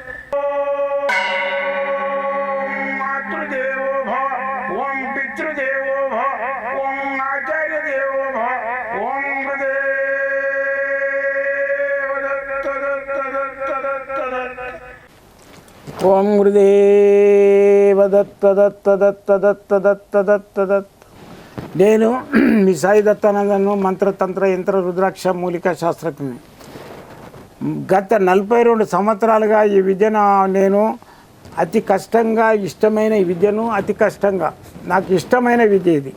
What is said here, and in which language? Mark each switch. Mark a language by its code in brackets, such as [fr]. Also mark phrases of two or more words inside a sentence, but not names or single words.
[sa] ओम मातृदेवो भव ओम पितृदेवो भव ओम आचार्य देवो भव ओम गुरुदेव दत्त दत्त दत्त दत्त दत्त ओम गुरुदेव दत्त दत्त दत्त दत्त दत्त दत्त दत्त [te] నేను మీ సాయి దత్తానందను మంత్రతంత్ర యంత్ర రుద్రాక్ష మూలికా శాస్త్రజ్ఞుని. గత 42 సంవత్సరాలుగా ఈ విద్యను నేను అతి కష్టంగా ఇష్టమైన ఈ విద్యను అతి కష్టంగా నాకు ఇష్టమైన విద్య ఇది.